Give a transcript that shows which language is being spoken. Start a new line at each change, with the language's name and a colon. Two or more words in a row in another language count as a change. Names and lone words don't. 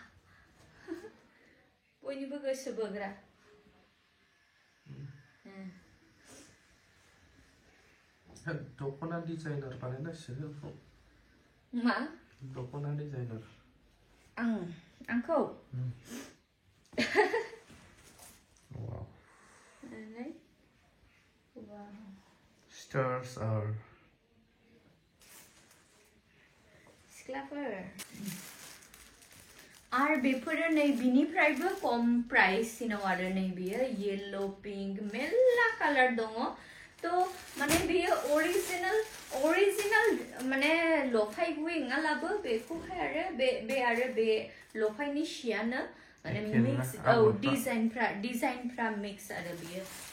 Bodo: दख'ना डिजाइनार बानायनांसिगोन मा दख'ना डिजाइनार आंखौ
English: wow stars are
Bodo: सिख्लाफोर आरो बेफोरो नै बिनिफ्रायबो खम प्राइससिनाव आरो नै बियो
English: yellow pink
Bodo: मेल्ला कालार दङ तो माने बियो ओरिजिनल माने लफाय गुइङालाबो बेखौहाय आरो बे लफायनि सियानो माने मिक्स डिजाइनफ्रा मिक्स आरो बियो